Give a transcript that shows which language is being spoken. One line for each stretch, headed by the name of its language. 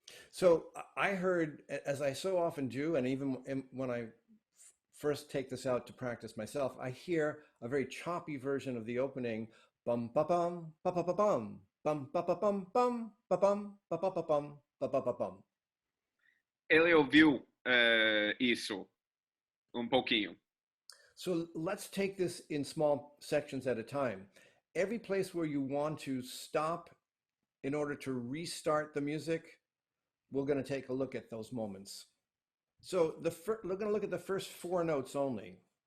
English: So I heard, as I so often do, and even when I first take this out to practice myself, I hear a very choppy version of the opening, bum ba bum ba ba ba bum bum ba ba bum bum ba bum ba ba ba bum ba ba ba bum.
Portuguese: Ele ouviu isso pouquinho.
English: So let's take this in small sections at a time. Every place where you want to stop in order to restart the music, we're going to take a look at those moments. So we're going to look at the first 4 notes only.